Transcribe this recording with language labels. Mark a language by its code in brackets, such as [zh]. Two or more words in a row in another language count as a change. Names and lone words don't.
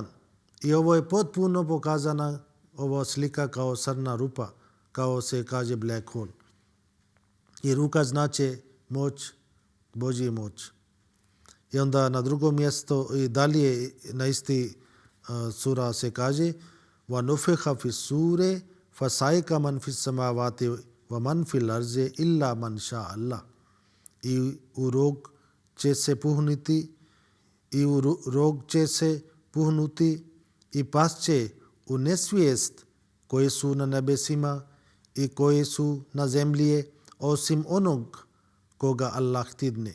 [bs] I ovo je potpuno pokazana ova slika kao crna rupa, kao se kaže [en] black hole. [bs] I ruka znači moć, Božja moć. I onda na drugom mjestu i dalje na isti sura se kaže [ar] وَنُفِخَ فِي السُّورِ فَسَائِقَ مَنْ فِي السَّمَاوَاتِ وَمَنْ فِي الْأَرْضِ إِلَّا مَنْ شَاءَ اللَّهُ. [bs] I u rog će se puhniti i pasće u nesvijest koji su na nebesima i koji su na zemlji, osim onog koga Allah htidne.